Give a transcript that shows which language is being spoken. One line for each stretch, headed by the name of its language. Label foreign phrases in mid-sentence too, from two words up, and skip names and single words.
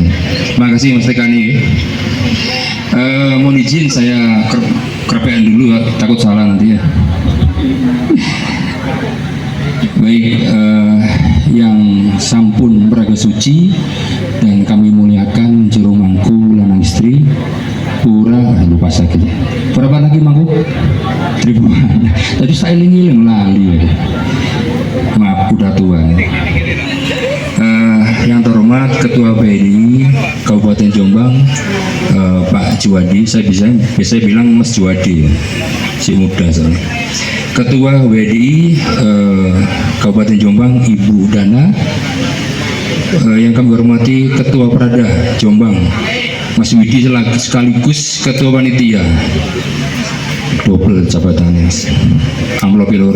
Indonesian: Terima kasih Mas Tekani. Mohon izin saya kerpean dulu, takut salah nanti ya. Baik, yang sampun beraga suci dan kami muliakan juru mangku
Balinese: lanang istri
Indonesian: pura lupa sakit. Berapa lagi mangku? 1000-an. Tadi saya
Javanese: iling lali
Indonesian: ya. Maaf udah tua. Yang terhormat Ketua BNI Kabupaten Jombang, Pak Juwadi, saya biasanya bilang Mas Juwadi ya, si muda soalnya. Ketua WDI Kabupaten Jombang Ibu Dana, yang kami hormati Ketua Prada Jombang Mas Widi sekaligus Ketua Panitia, double jabatannya,
Javanese: amplop loro.